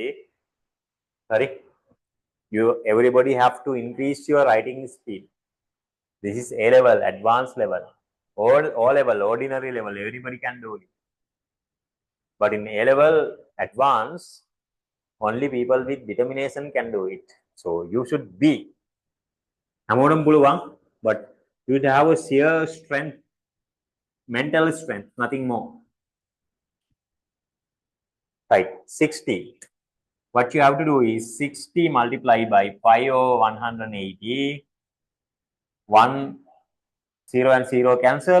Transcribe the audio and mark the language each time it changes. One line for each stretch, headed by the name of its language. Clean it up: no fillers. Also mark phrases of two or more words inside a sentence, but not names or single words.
Sinhala: හරි.
English: You everybody have to increase your writing speed. This is A level, advanced level, or O level, ordinary level. Everybody can do it. But in A level, advanced, only people with determination can do it. So you should be.
Sinhala: හැමෝටම පුළුවන්,
English: but you should have a sheer strength, mental strength, nothing more. Right, 60. What you have to do is 60 multiplied by 5 over 180. 1 0 and 0 cancel.